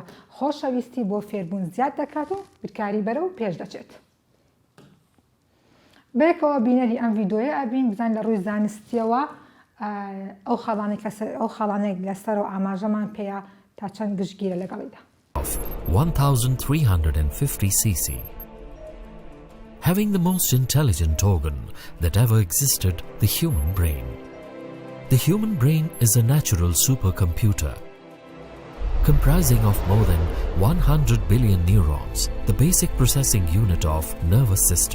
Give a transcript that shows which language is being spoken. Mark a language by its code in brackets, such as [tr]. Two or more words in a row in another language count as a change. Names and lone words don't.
[ckb] خۆشەویستی بۆ فێربوون زیاد دەکات و بیرکاری بەرەو پێش دەچێت. بێکەوە بینەری ئەم ڤیدۆیە ئەبین بزان لە ڕووی زانستیەوە ئەو خاڵانێک لەسەر و ئاماژەمان پێەیە تا چەند گشتگیرە لەگەڵیدا. [en] 1350 cc. Having the most intelligent organ that ever existed, the human brain. The human brain is a natural supercomputer comprising of more than 100 billion neurons, the basic processing unit of nervous system.